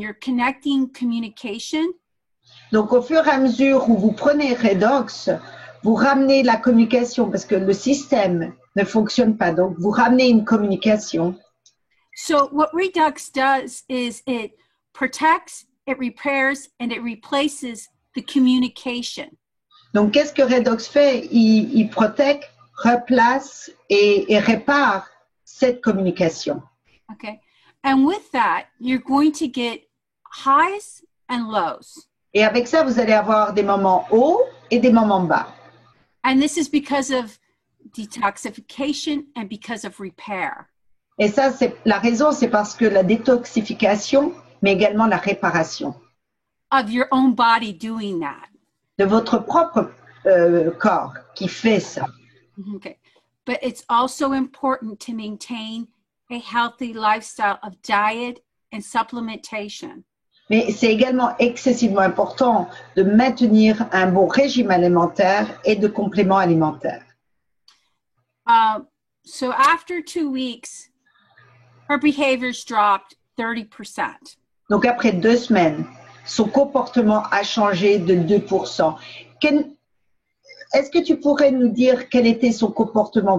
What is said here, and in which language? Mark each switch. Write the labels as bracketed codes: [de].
[en] You're connecting communication. [fr] Donc, au fur et à mesure où vous prenez redox, vous ramenez la communication parce que le système ne fonctionne pas. Donc, vous ramenez une communication. [en] So what redox does is it protects, it repairs, and it replaces the communication. [fr] Donc, qu'est-ce que redox fait? Il protège, replace et répare cette communication. [en] Okay. And with that, you're going to get highs and lows. [fr] Et avec ça, vous allez avoir des moments hauts et des moments bas. [en] And this is because of detoxification and because of repair. [fr] Et ça, la raison, c'est parce que la détoxification, mais également la réparation. [en] Of your own body doing that. [fr] De votre propre corps qui fait ça. [en] Okay. But it's also important to maintain a healthy lifestyle of diet and supplementation. [fr] Mais c'est également excessivement important de maintenir un bon régime alimentaire et de compléments alimentaires. [en] So after 2 weeks, her behaviors dropped 30%. [fr] Donc après 2 semaines, son comportement a changé de 2%. Est-ce que tu pourrais nous dire quel était son comportement?